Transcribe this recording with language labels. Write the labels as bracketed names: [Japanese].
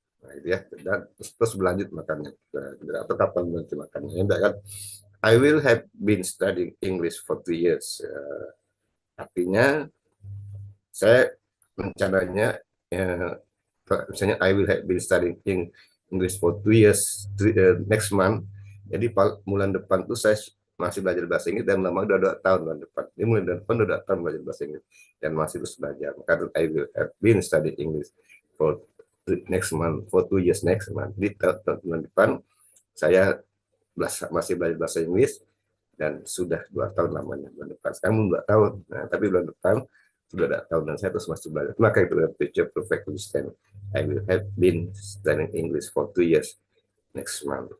[Indonesian] Nah, itu ya, dan terus berlanjut makannya. Atau kapan berhenti makannya? Enggak kan? [English] I will have been studying English for 2 years. [Indonesian] Artinya saya rencananya misalnya [English] I will have been studying English for 2 years next month. [Indonesian] Jadi bulan depan tuh saya masih belajar bahasa Inggris dan lama udah 2 tahun bulan depan. Ini bulan depan udah 2 tahun belajar bahasa Inggris dan masih terus belajar. Maka [English] I will have been studying English for next month for 2 years next month. [Indonesian] Di bulan depan saya masih belajar bahasa Inggris dan sudah 2 tahun lamanya bulan depan. Sekarang 2 tahun, nah, tapi bulan depan sudah ada tahun dan saya terus masih belajar. Maka itu [English] future perfect understand. I will have been studying English for 2 years next month.